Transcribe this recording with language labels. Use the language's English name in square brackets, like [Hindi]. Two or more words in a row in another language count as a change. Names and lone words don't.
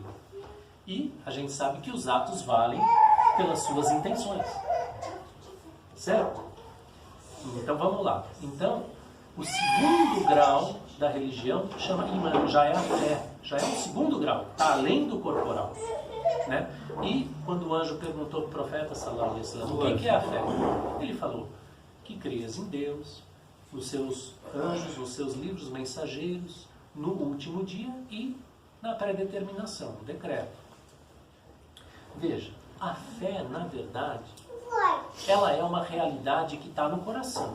[Portuguese] E a gente sabe que os atos valem pelas suas intenções. Certo? Então vamos lá. Então, o segundo grau da religião chama Iman, já é a fé. Já é o segundo grau, está além do corporal. Né? E quando o anjo perguntou para o profeta, [Arabic] صلى الله عليه وسلم, [Portuguese] o que é a fé? Ele falou que crias em Deus, nos seus anjos, nos seus livros mensageiros, no último dia e na predeterminação, no decreto. Veja, a fé, na verdade, ela é uma realidade que está no coração.